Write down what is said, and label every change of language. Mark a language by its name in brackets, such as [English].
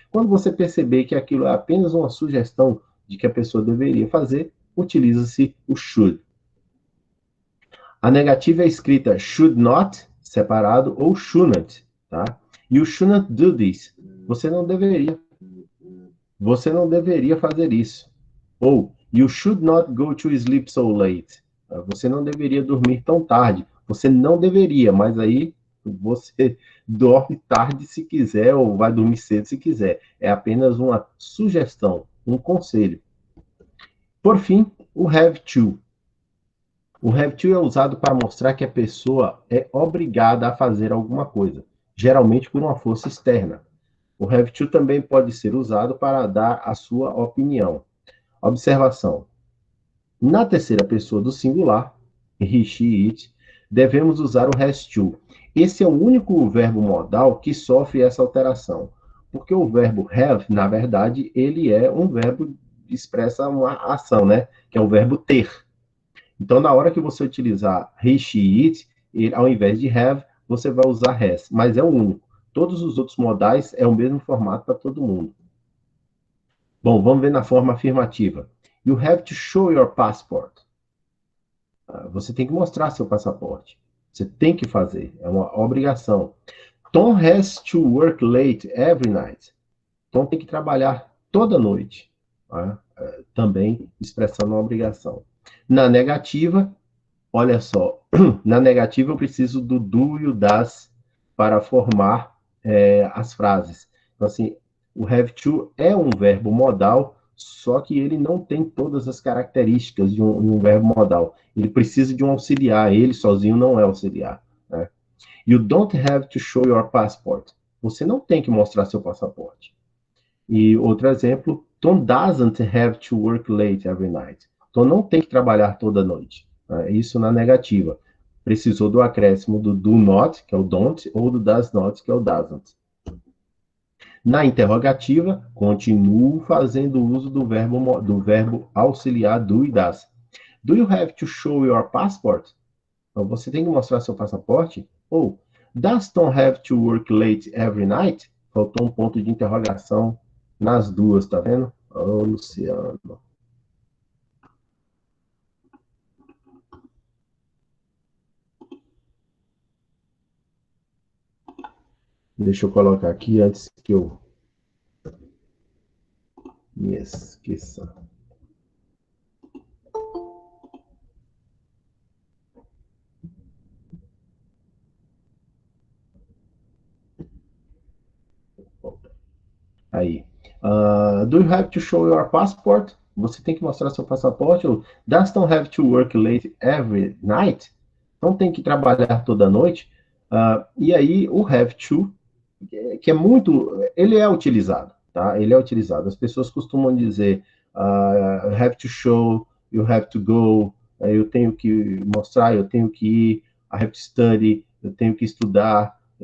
[Portuguese] Quando você perceber que aquilo é apenas uma sugestão de que a pessoa deveria fazer, utiliza-se o should. A negativa é escrita should not, separado, ou shouldn't, tá? [English] You shouldn't do this. [Portuguese] Você não deveria. Você não deveria fazer isso. [English] Ou you should not go to sleep so late. [Portuguese] Você não deveria dormir tão tarde. Você não deveria, mas aí você dorme tarde se quiser ou vai dormir cedo se quiser. É apenas uma sugestão, um conselho. Por fim, o have to. O have to é usado para mostrar que a pessoa é obrigada a fazer alguma coisa, geralmente por uma força externa. O have to também pode ser usado para dar a sua opinião. Observação. Na terceira pessoa do singular, he, she, it, devemos usar o has to. Esse é o único verbo modal que sofre essa alteração, porque o verbo have, na verdade, ele é um verbo que expressa uma ação, né? Que é o verbo ter. Então, na hora que você utilizar he, she, it, ao invés de have, você vai usar has, mas é o único. Todos os outros modais é o mesmo formato para todo mundo. Bom, vamos ver na forma afirmativa. [English] You have to show your passport. [Portuguese] Você tem que mostrar seu passaporte. Você tem que fazer, é uma obrigação. [English] Tom has to work late every night. [Portuguese] Tom tem que trabalhar toda noite. Tá? Também expressando uma obrigação. Na negativa, olha só, na negativa eu preciso do do e o das para formar as frases. Então, assim, o have to é um verbo modal, só que ele não tem todas as características de um verbo modal. Ele precisa de um auxiliar, ele sozinho não é auxiliar. Né? [English] You don't have to show your passport. [Portuguese] Você não tem que mostrar seu passaporte. E outro exemplo, [English] Tom doesn't have to work late every night. [Portuguese] Tom não tem que trabalhar toda noite. Isso na negativa. Precisou do acréscimo do do not, que é o don't, ou do does not, que é o doesn't. Na interrogativa, continuo fazendo uso do verbo auxiliar do e das. [English] Do you have to show your passport? [Portuguese] Então, você tem que mostrar seu passaporte? [English] Ou, does Tom have to work late every night? [Portuguese] Faltou um ponto de interrogação nas duas, tá vendo? Ô, Luciano. Deixa eu colocar aqui antes que eu me esqueça. Aí. [English] Do you have to show your passport? [Portuguese] Você tem que mostrar seu passaporte. [English] Ou does not have to work late every night? [Portuguese] Não tem que trabalhar toda noite. E aí, o have to, que é muito. Ele é utilizado, tá? Ele é utilizado. As pessoas costumam dizer [English] have to show, you have to go, [Portuguese] eu tenho que mostrar, eu tenho que ir, [English] I have to study, [Portuguese] eu tenho que estudar.